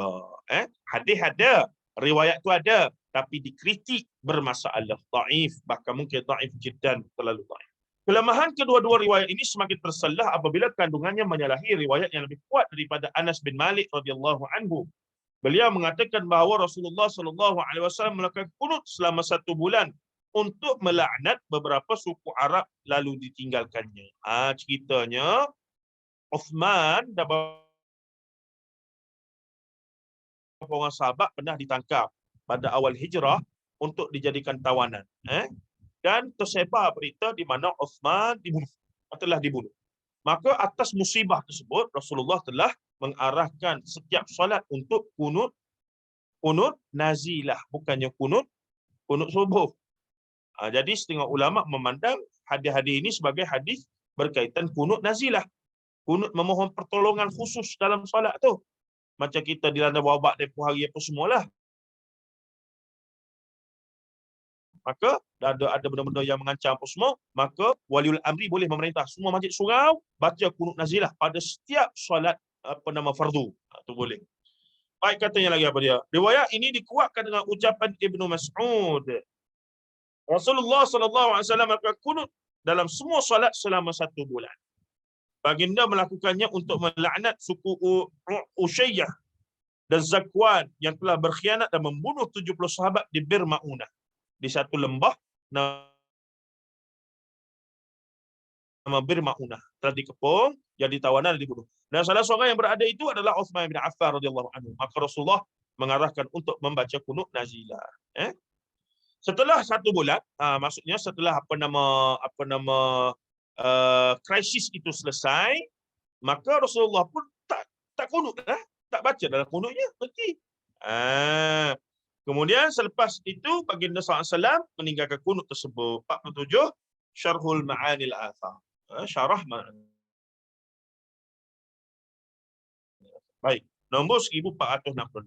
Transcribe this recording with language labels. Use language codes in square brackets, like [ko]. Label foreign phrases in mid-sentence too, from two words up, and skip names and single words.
[ms] Hadis ada, riwayat tu ada, tapi dikritik bermasalah, dhaif, bahkan mungkin [ar] ضعيف جدا, [ms] terlalu dhaif. Kelemahan kedua-dua riwayat ini semakin tersalah apabila kandungannya menyalahi riwayat yang lebih kuat daripada Anas bin Malik [ar] رضي الله عنه. [ms] Beliau mengatakan bahawa Rasulullah [ar] صلى الله عليه وسلم [ms] melakukan kunut selama 1 bulan untuk melaknat beberapa suku Arab lalu ditinggalkannya. Ceritanya Uthman dan beberapa orang sahabat pernah ditangkap pada awal hijrah untuk dijadikan tawanan. Dan tersebar berita di mana Uthman telah dibunuh. Maka atas musibah tersebut Rasulullah telah mengarahkan setiap solat untuk kunut nazilah, bukannya kunut subuh. Jadi setengah ulama memandang hadis-hadis ini sebagai hadis berkaitan kunut nazilah. Kunut memohon pertolongan khusus dalam solat tu. Macam kita dilanda wabak tempoh hari apa semualah. Maka ada benda-benda yang mengancam apa semua, maka [ar] ولي الأمر [ms] boleh memerintah semua masjid surau baca kunut nazilah pada setiap solat fardu. Itu boleh. Baik, katanya lagi apa dia? Riwayat ini dikuatkan dengan ucapan Ibnu Mas'ud. Rasulullah [ar] صلى الله عليه وسلم [ms] akan kunut dalam semua solat selama 1 bulan. Baginda melakukannya untuk melaknat suku Usyayyah dan Zakwan yang telah berkhianat dan membunuh 70 sahabat di Bir Ma'unah, di satu lembah nama Bir Ma'unah, telah dikepung, jadi tawanan dan dibunuh. Dan salah seorang yang berada itu adalah Uthman bin Affan [ar] رضي الله عنه. [ms] Maka Rasulullah mengarahkan untuk membaca kunut nazilah. Setelah 1 bulan, maksudnya setelah krisis itu selesai, maka Rasulullah pun tak kunut dah, tak baca dalam kunutnya, berhenti. Kemudian selepas itu baginda SAW meninggalkan kunut tersebut. 47 Syarhul Ma'anil Athar. Syarah Ma'anil. Baik, nombor 1466.